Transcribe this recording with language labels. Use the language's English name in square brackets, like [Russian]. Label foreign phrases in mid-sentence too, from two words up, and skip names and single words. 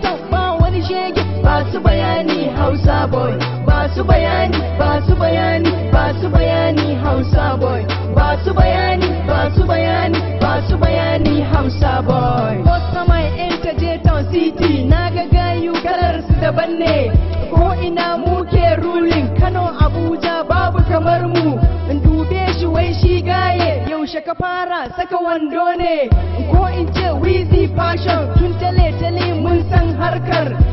[Hausa] Ba wani shege, ba su bayani Hausa boy. Ba su bayani, ba su bayani, ba su bayani Hausa boy. Ba su bayani, ba su bayani, ba su bayani Hausa boy. [English] Customer enter Jeton City, [Hausa] na ga gayu kalar su daban ne. Ko ina muke ruling, Kano, Abuja, babu kamar mu. In dube shi wai shi gaye, yaushe Da ka fara saka wando ne, ko in ce Wheezy fashion, tun tale-tale mun san harkar.